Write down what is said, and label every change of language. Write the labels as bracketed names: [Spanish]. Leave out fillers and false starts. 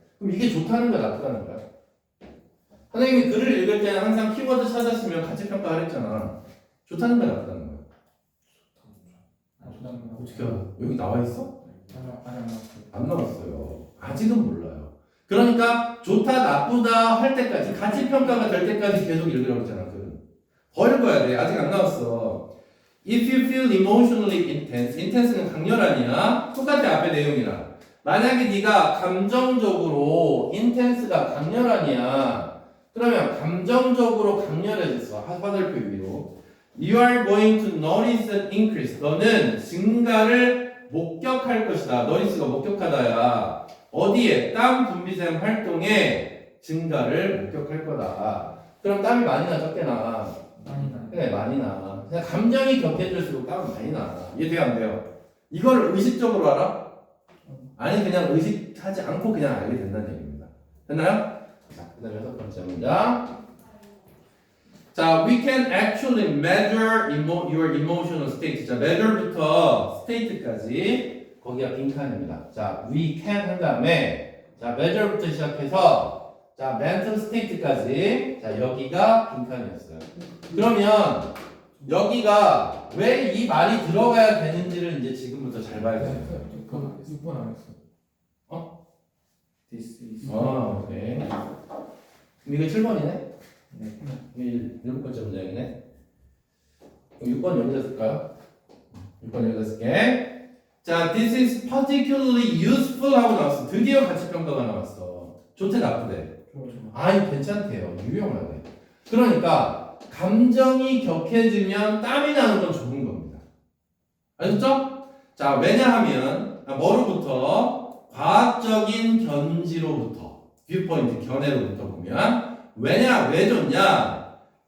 [Korean] 그럼 이게 좋다는 거야, 나쁘다는 거야? 선생님이 글을 읽을 때는 항상 키워드 찾았으면 같이 평가하랬잖아. 좋다는 거야, 나쁘다는 거야? 어떻게 알아? 여기 나와 있어? 안 나왔어요. 아직은 몰라요. 그러니까 좋다, 나쁘다 할 때까지 같이 평가가 될 때까지 계속 읽으라고 했잖아. 더 읽어야 돼. 아직 안 나왔어. [English] If you feel emotionally intense, intense는 [Korean] 강렬하냐? 똑같아 앞에 내용이랑. 만약에 네가 감정적으로 intense가 강렬하냐? 그러면 감정적으로 강렬해졌어. 화살표 위로. [English] You are going to notice an increase. [Korean] 너는 증가를 목격할 것이다. notice가 목격하다야. 어디에? 땀 분비샘 활동에 증가를 목격할 거다. 그럼 땀이 많이 나 적게 나? 많이 나. 그래, 많이 나. 그냥 감정이 격해질수록 땀이 많이 나. 이해돼요, 안 돼요? 이걸 의식적으로 알아? 아니, 그냥 의식하지 않고 그냥 알게 된다는 얘기입니다. 됐나요? 자, 그 다음에 6번째 문장. [English] 자, we can actually measure your emotional state. [Korean] 자, measure부터 state까지 거기가 빈칸입니다. 자, we can 한 다음에 자, measure부터 시작해서 자, [English] mental state [Korean] 까지 자, 여기가 빈칸이었어요. 그러면 여기가 왜 이 말이 들어가야 되는지를 이제 지금부터 잘 봐야 돼요. 그거 6번 안 했어. [English] This is [Korean] 오케이. 그럼 이거 7번이네? 네. 이게 7번째 문장이네. 그럼 6번 여기다 쓸까요? 6번 여기다 쓸게. [English] 자, this is particularly useful [Korean] 하고 나왔어. 드디어 가치 평가가 나왔어. 좋대 나쁘대? 아니 괜찮대요. 유용하대. 그러니까 감정이 격해지면 땀이 나는 건 좋은 겁니다. 아셨죠? 자, 왜냐하면 뭐로부터? 과학적인 견지로부터, 뷰포인트, 견해로부터 보면 왜 좋냐?